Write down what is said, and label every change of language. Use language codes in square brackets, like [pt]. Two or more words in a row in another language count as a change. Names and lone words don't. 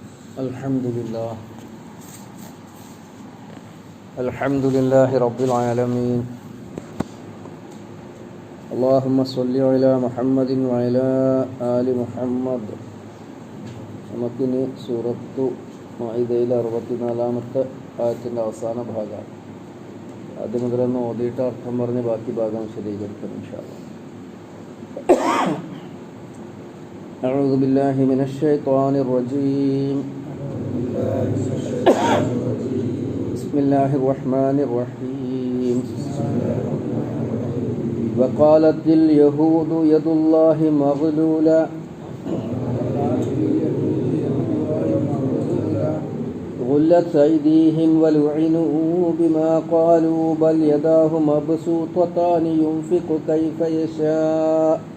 [ar] Alhamdulillah. الحمد لله رب العالمين. اللهم صل على محمد وعلى آل محمد. [ml] നമുക്കിനി സൂറത്തു മാഇദയിലെ 64-ാമത്തെ ആയത്തിൻ്റെ അവസാന ഭാഗമാണ്. ആദ്യം മുതലൊന്ന് ഓതിയിട്ട് അർത്ഥം പറഞ്ഞ് ബാക്കി ഭാഗം വിശദീകരിക്കണം [ar] إن شاء الله. أعوذ بالله من الشيطان الرجيم. بسم الله الرحمن الرحيم. وقالت اليهود يد الله مغلولة غلت أيديهم ولعنوا بما قالوا بل يداه مبسوطتان ينفق كيف يشاء